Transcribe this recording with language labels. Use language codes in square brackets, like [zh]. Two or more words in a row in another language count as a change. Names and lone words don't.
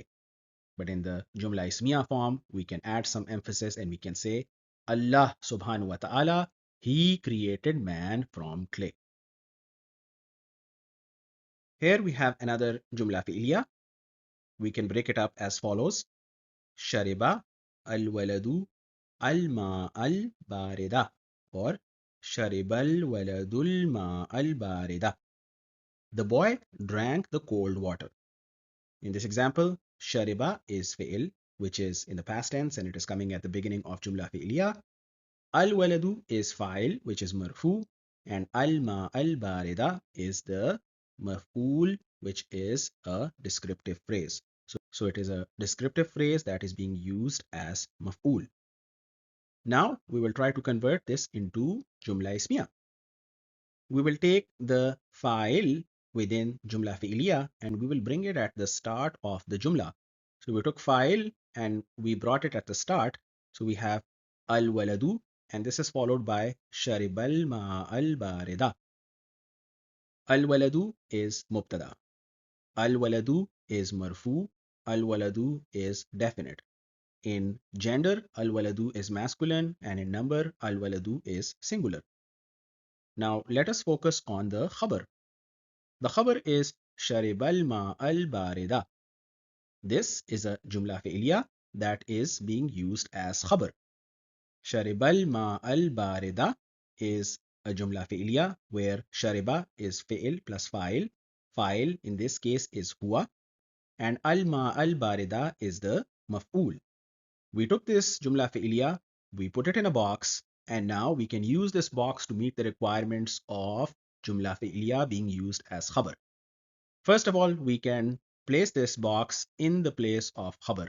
[en] But in the [ar] جملة اسمية [en] form, we can add some emphasis and we can say, [ar] الله سبحانه وتعالى, [en] He created man from clay. Here we have another [ar] جملة فعلية. [en] We can break it up as follows. [ar] شرب الولد الماء البارد، or شرب الولد الماء البارد. [en] The boy drank the cold water. In this example, Shariba is fi'il, which is in the past tense and it is coming at the beginning of [ar] جملة فعلية. [en] Al-waladu is fa'il, which is marfu, and [ar] الماء البارد [en] is the maf'ul, which is a descriptive phrase. So it is a descriptive phrase that is being used as maf'ul. Now we will try to convert this into [ar] جملة اسمية. [en] We will take the fa'il within [ar] جملة فعلية [en] and we will bring it at the start of the jumla. So we took fa'il and we brought it at the start. So we have al-waladu, and this is followed by [ar] شرب الماء البارد. [en] Al-waladu is mubtada. Al-waladu is marfu. Al-waladu is definite. In gender, al-waladu is masculine, and in number, al-waladu is singular. Now let us focus on the khabar. The khabar is [ar] شرب الماء البارد. [en] This is a [ar] جملة فعلية [en] that is being used as khabar. [ar] شرب الماء البارد [en] is a [ar] جملة فعلية [en] where shariba is fi'il plus fa'il. Fa'il in this case is huwa, and [ar] الماء البارد [en] is the maf'ul. We took this [ar] جملة فعلية, [en] we put it in a box, and now we can use this box to meet the requirements of [ar] جملة فعلية [en] being used as khabar. First of all, we can place this box in the place of khabar.